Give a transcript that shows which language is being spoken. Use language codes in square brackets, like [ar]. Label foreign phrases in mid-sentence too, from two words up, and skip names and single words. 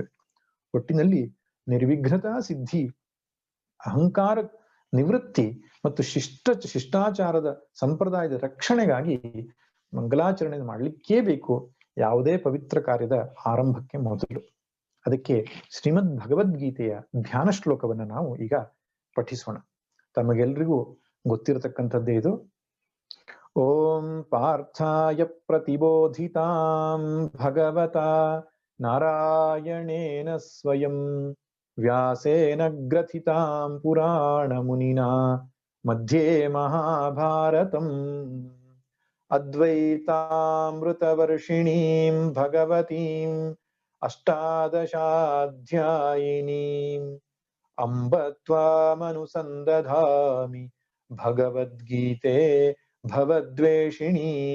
[kn] ಒಟ್ಟಿನಲ್ಲಿ ನಿರ್ವಿಘ್ನತಾ ಸಿದ್ಧಿ, ಅಹಂಕಾರ ನಿವೃತ್ತಿ ಮತ್ತು ಶಿಷ್ಟಾಚಾರದ ಸಂಪ್ರದಾಯದ ರಕ್ಷಣೆಗಾಗಿ ಮಂಗಲಾಚರಣೆ ಮಾಡಲಿಕ್ಕೇ ಬೇಕು ಯಾವುದೇ ಪವಿತ್ರ ಕಾರ್ಯದ ಆರಂಭಕ್ಕೆ ಮೊದಲು. ಅದಕ್ಕೆ ಶ್ರೀಮದ್ ಭಗವದ್ಗೀತೆಯ ಧ್ಯಾನ ಶ್ಲೋಕವನ್ನು ನಾವು ಈಗ ಪಠಿಸೋಣ. ತಮಗೆಲ್ರಿಗೂ ಗೊತ್ತಿರತಕ್ಕಂಥದ್ದೇ ಇದು. [sa] ಓಂ ಪಾರ್ಥಾಯ ಪ್ರತಿಬೋಧಿತಾಂ ಭಗವತಾ ನಾರಾಯಣೇನ ಸ್ವಯಂ ವ್ಯಾಸೇನ ಗ್ರಥಿತಾಂ ಪುರಾಣ ಮುನಿನಾ ಮಧ್ಯೆ ಮಹಾಭಾರತಂ ಅದ್ವೈತಾಮೃತವರ್ಷಿಣೀಂ ಭಗವತೀಂ ಅಷ್ಟಾದಶಾಧ್ಯಾಯಿನೀಂ ಅಂಬ ತ್ವಾಮನುಸಂದಧಾಮಿ ಭಗವದ್ಗೀತೆ ಭವದ್ವೇಷಿಣೀ.